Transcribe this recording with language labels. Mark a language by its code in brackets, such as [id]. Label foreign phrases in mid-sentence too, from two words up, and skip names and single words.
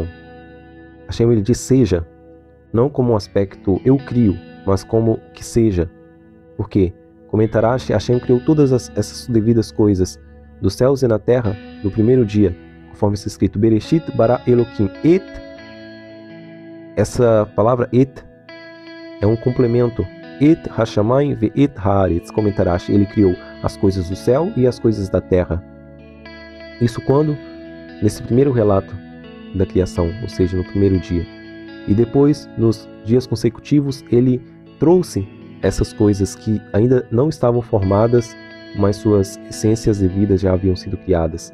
[pt] Hashem ele diz seja, não como um aspecto eu crio, mas como que seja. Por quê? Comentará, Hashem criou todas essas devidas coisas dos céus e na terra no primeiro dia, conforme está escrito [he] בראשית ברא אלהים את. [pt] Essa palavra et é um complemento. [he] את השמים ואת הארץ. [pt] Comentará, ele criou as coisas do céu e as coisas da terra. Isso quando? Nesse primeiro relato da criação, ou seja, no primeiro dia. E depois, nos dias consecutivos, ele trouxe essas coisas que ainda não estavam formadas, mas suas essências devidas já haviam sido criadas.